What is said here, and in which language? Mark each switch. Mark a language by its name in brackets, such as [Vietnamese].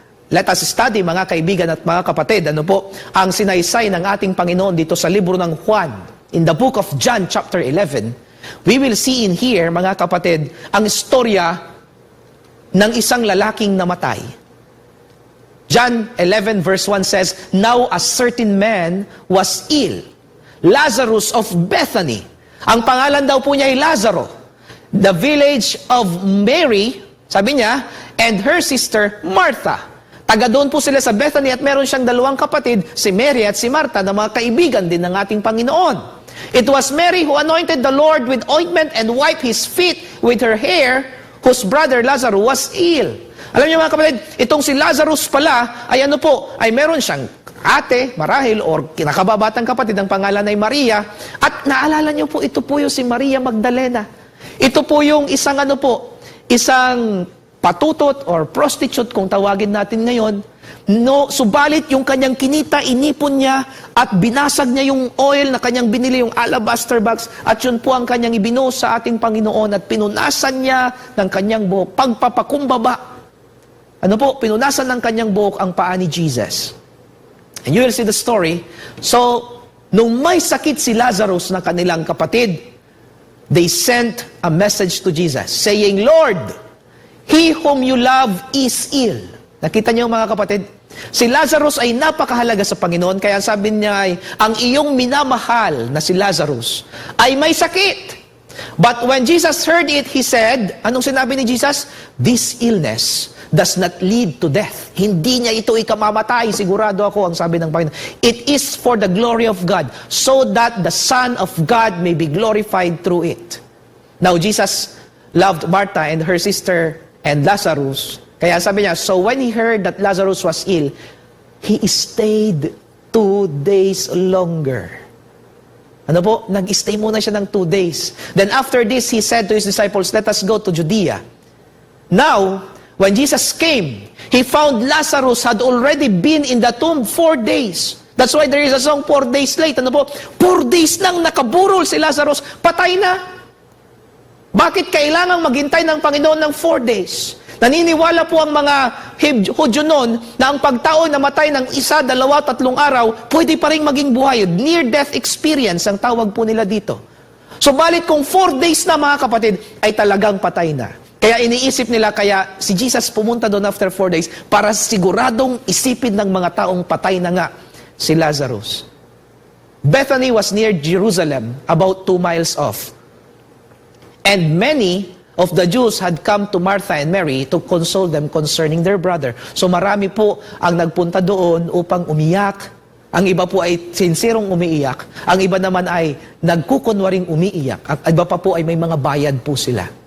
[English] Let us study, [Filipino] mga kaibigan at mga kapatid, ang sinaysay ng ating Panginoon dito sa libro ng Juan, [English] in the book of John chapter 11. We will see in here, [Filipino] mga kapatid, ang istorya ng isang lalaking namatay. [English] John 11 verse 1 says, Now a certain man was ill, Lazarus of Bethany. [Filipino] Ang pangalan daw po niya ay Lazaro. [English] The village of Mary, [Filipino] sabi niya, [English] and her sister Martha. [Filipino] Taga doon po sila sa Bethany at meron siyang 2 kapatid, si Mary at si Martha, na mga kaibigan din ng ating Panginoon. [English] It was Mary who anointed the Lord with ointment and wiped his feet with her hair, whose brother Lazarus was ill. [Filipino] Alam niyo mga kapatid, itong si Lazarus pala ay meron siyang ate, marahil, or kinakababatang kapatid, ang pangalan ay Maria. At naalala niyo po, ito po yung si Maria Magdalena. Ito po yung isang patutot or prostitute kung tawagin natin ngayon. No, subalit yung kanyang kinita, inipon niya at binasag niya yung oil na kanyang binili, yung alabaster box, at yun po ang kanyang ibinuhos sa ating Panginoon at pinunasan niya ng kanyang buhok. Pagpapakumbaba. Ano po? Pinunasan ng kanyang buhok ang paa ni Jesus. [English] And you will see the story. So, [Filipino] nung may sakit si Lazarus na kanilang kapatid, [English] they sent a message to Jesus saying, Lord, he whom you love is ill. [Filipino] Nakita niyo mga kapatid? Si Lazarus ay napakahalaga sa Panginoon, kaya sabi niya ay, ang iyong minamahal na si Lazarus ay may sakit. [English] But when Jesus heard it, He said, [Filipino] anong sinabi ni Jesus? [English] This illness does not lead to death. [Filipino] Hindi niya ito ikamamatay, sigurado ako, ang sabi ng Panginoon. [English] It is for the glory of God, so that the Son of God may be glorified through it. Now, Jesus loved Martha and her sister and Lazarus. [Filipino] Kaya sabi niya, [English] so when He heard that Lazarus was ill, He stayed 2 days longer. [Filipino] Ano po? Nag-stay muna siya ng 2 days. [English] Then after this, He said to His disciples, let us go to Judea. Now, when Jesus came, He found Lazarus had already been in the tomb 4 days. That's why there is a song, 4 days late. [Filipino] Ano po? 4 days nang nakaburol si Lazarus, patay na. Bakit kailangang maghintay ng Panginoon ng 4 days? Naniniwala po ang mga Hudyo noon na ang pagtao na matay ng 1, 2, 3 araw, pwede pa rin maging buhay. Near-death experience ang tawag po nila dito. Subalit kung 4 days na mga kapatid, ay talagang patay na. Kaya iniisip nila, kaya si Jesus pumunta doon after 4 days para siguradong isipin ng mga taong patay na nga si Lazarus. [English] Bethany was near Jerusalem, about 2 miles off. And many of the Jews had come to Martha and Mary to console them concerning their brother. [Filipino] So marami po ang nagpunta doon upang umiyak. Ang iba po ay sinserong umiiyak. Ang iba naman ay nagkukunwaring umiiyak. At iba pa po ay may mga bayad po sila.